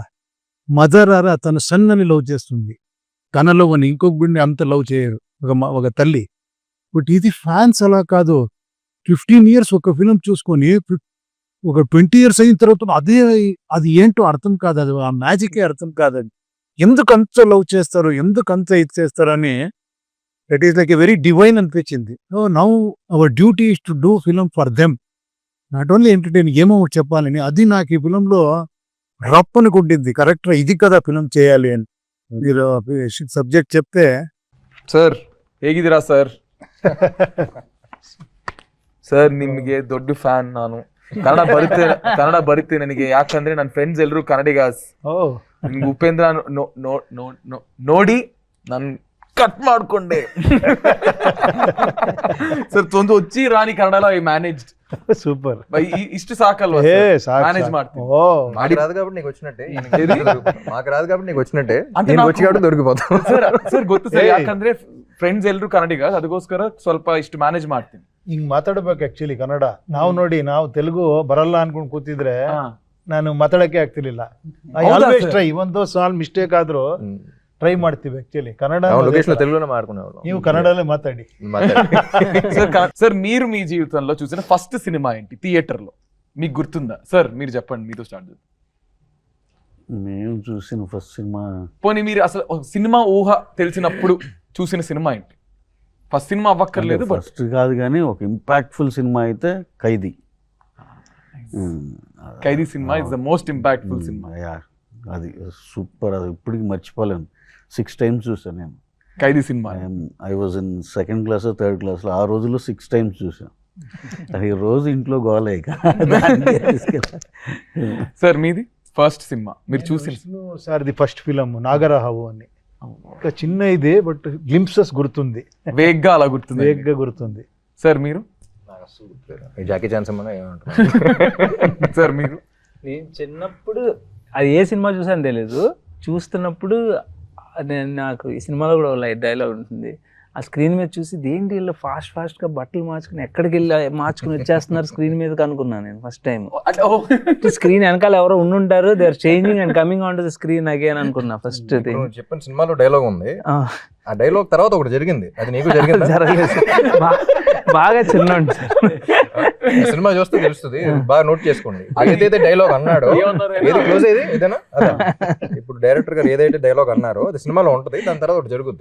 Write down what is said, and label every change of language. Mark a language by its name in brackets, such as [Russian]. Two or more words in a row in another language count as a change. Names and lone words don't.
[Telugu] మదర్ ఆరా తన సన్నని లవ్ చేస్తుంది, తన లవ్ అని ఇంకొక బిడ్డని అంత లవ్ చేయరు ఒక తల్లి. బట్ ఇది ఫ్యాన్స్ అలా కాదు, 15 years ఒక ఫిలిం చూసుకొని ఒక 20 years అయిన తర్వాత అది ఏంటో అర్థం కాదు, అది ఆ మ్యాజికే అర్థం కాదు. అది ఎందుకు అంత లవ్ చేస్తారు, ఎందుకు అంత ఇది చేస్తారు అని [English] that is like a very divine [Telugu] అనిపించింది. [English] so now our duty is to do film for them, not only entertain, [Telugu] ఏమో చెప్పాలని. అది నాకు ఈ ఫిలంలో రప్పని కొట్టింది, కరెక్ట్గా ఇది కదా ఫిలిం చేయాలి అని. మీరు సబ్జెక్ట్ చెప్తే [Kannada] సార్ ಹೇಗಿದ್ದೀರಾ సార్? ಸರ್ ನಿಮಗೆ ದೊಡ್ಡ ಫ್ಯಾನ್ ನಾನು. ಕನ್ನಡ ಬರುತ್ತೆ ನನಗೆ, ಯಾಕಂದ್ರೆ ನನ್ನ ಫ್ರೆಂಡ್ಸ್ ಎಲ್ಲರೂ ಕನ್ನಡಿಗಾಸ್. ಓ ನಿಮ್ಗೆ ಉಪೇಂದ್ರ ನೋಡಿ ನಾನು ಕಟ್ ಮಾಡ್ಕೊಂಡೆ. ಸರ್ ಒಂದು [Telugu] వచ్చి రాని కన్నడలో [English] I managed. [Telugu] సూపర్. [Kannada] ಇಷ್ಟು ಸಾಕಲ್ವಾ ఏ [Telugu] సార్, మేనేజ్ ಮಾಡ್ತೀನಿ. ఓ మాకు రాదు కాబట్టి నీకు వచ్చినట్టే, మాకు రాదు కాబట్టి నీకు వచ్చినట్టే, అంటే నేను నాకు- వచ్చి కాబట్టి దొరికిపోతాం. [Kannada] ಸರ್ ಗೊತ್ತು ಸರ್, ಯಾಕಂದ್ರೆ ಫ್ರೆಂಡ್ಸ್ ಎಲ್ಲರೂ ಕನ್ನಡಿಗ, ಅದಕ್ಕೋಸ್ಕರ ಸ್ವಲ್ಪ ಇಷ್ಟು ಮ್ಯಾನೇಜ್ ಮಾಡ್ತೀನಿ. ಹಿಂಗ್ ಮಾತಾಡ್ಬೇಕು ಆಕ್ಚುಲಿ ಕನ್ನಡ. ನಾವು ನೋಡಿ, ನಾವು ತೆಲುಗು ಬರಲ್ಲ ಅನ್ಕೊಂಡ್ ಕೂತಿದ್ರೆ ನಾನು ಮಾತಾಡಕ್ಕೆ ಆಗ್ತಿರ್ಲಿಲ್ಲ. [English] ಐ [Kannada] ಹೌದಾ [English] ಆಲ್ವೇಸ್ sir? [Kannada] ಟ್ರೈ, ಇವೊಂದು ಸಾಲ್ ಮಿಸ್ಟೇಕ್ ಆದ್ರೂ ಟ್ರೈ ಮಾಡ್ತೀವಿ ಆಕ್ಚುಲಿ. ಕನ್ನಡ ನಾವು ಲೊಕೇಶನ್ [Telugu] తెలుగులోనే మాట్లాడుకునేవాళ్ళం. [Kannada] ನೀವು ಕನ್ನಡಲ್ಲೇ ಮಾತಾಡಿ. [Telugu] సార్ మీరు మీ జీవితంలో చూసిన ఫస్ట్ సినిమా ఏంటి థియేటర్ లో, మీకు గుర్తుందా? సార్ మీరు చెప్పండి, మీతో స్టార్ట్ చేద్దాం. మేము చూసిన ఫస్ట్ సినిమా, పోనీ మీరు అసలు సినిమా ఊహ తెలిసినప్పుడు చూసిన సినిమా ఏంటి? ఫస్ట్ సినిమా అవ్వక్కర్లేదు, బట్ ఫస్ట్ కాదు కానీ ఒక ఇంపాక్ట్ఫుల్ సినిమా అయితే ఖైదీ. [English] Khaidi cinema is the most impactful cinema. [Telugu] అది సూపర్, అది ఇప్పటికి మర్చిపోలేను. 6 times చూసాను నేను ఖైదీ సినిమా. [English] I was in 2nd class, 3rd class. [Telugu] ఆ రోజుల్లో 6 times చూసాను. అది రోజు ఇంట్లో గోలే. సార్ మీది ఫస్ట్ సినిమా మీరు చూసిన? విష్ణు సార్ది ఫస్ట్ ఫిలం నాగరహావు అని. ఇంకా చిన్న ఇదే, [English] but glimpses [Telugu] గుర్తుంది, వేగ్గా అలా గుర్తుంది. వేగ్గా గుర్తుంది. సార్ మీరు? జాకీ చాన్ సినిమా ఏమంటారు? సార్ మీరు? నేను చిన్నప్పుడు అది ఏ సినిమా చూసాను తెలియదు, చూస్తున్నప్పుడు నాకు ఈ సినిమాలో కూడా [English] light dialogue [Telugu] ఉంటుంది. ఆ స్క్రీన్ మీద చూసి దేంటి వీళ్ళు ఫాస్ట్గా బట్టలు మార్చుకుని ఎక్కడికి వెళ్ళి మార్చుకుని వచ్చేస్తున్నారు స్క్రీన్ మీదకి అనుకున్నాను నేను [English] first time. [Telugu] స్క్రీన్ వెనకాల ఎవరో ఉండుంటారు, [English] they are changing and coming on to the screen again అనుకున్నా first thing. [Telugu] నువ్వు చెప్పిన సినిమాలో డైలాగ్ ఉంది, ఆ డైలాగ్ తర్వాత ఒకటి జరిగింది, అది నీకు జరిగింది? జరగలేదు, బాగా చిన్న సినిమా చూస్తే తెలుస్తుంది, బాగా నోట్ చేసుకోండి. ఏదైతే డైలాగ్ అన్నాడో, ఏది క్లోజ్ అయ్యేది ఏదైనా అదే. ఇప్పుడు డైరెక్టర్ గారు ఏదైతే డైలాగ్ అన్నారో అది సినిమాలో ఉంటుంది, దాని తర్వాత ఒకటి జరుగుద్ది.